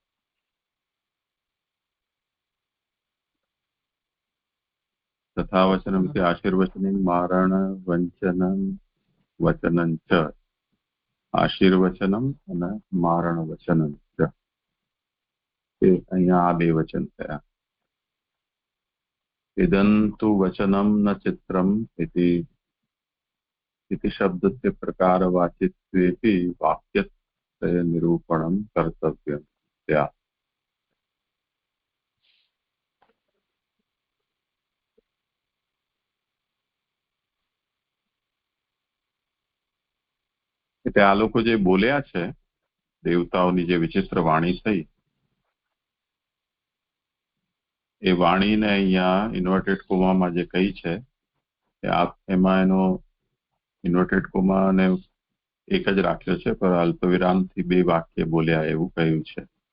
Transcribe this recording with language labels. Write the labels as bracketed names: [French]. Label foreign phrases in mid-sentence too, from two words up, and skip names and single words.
[Sanskrit] तथा वचनम् आशीर्वचनम् मारण वंचनम् वचनं च. [Gujarati] આશીર્વચનમ અને [Sanskrit] मारण वचनम् च. [Gujarati] અહીંયા આ બે વચન થયા. [Sanskrit] इदन्तु वचनं न चित्रम् इति शब्दस्य प्रकारवाचित्वेपि वाक्यस्य निरूपणं कर्तव्यं स्यात्. [Gujarati] એટલે આ લોકો જે બોલ્યા છે, દેવતાઓની જે વિચિત્ર વાણી થઈ, એ વાણીને અહીંયા ઇન્વર્ટેડ કોમામાં જે કહી છે, એમાં એનો [English] inverted comma [Gujarati] અને એક જ રાખ્યો છે, પણ અલ્પવિરામથી બે વાક્ય બોલ્યા એવું કહ્યું છે.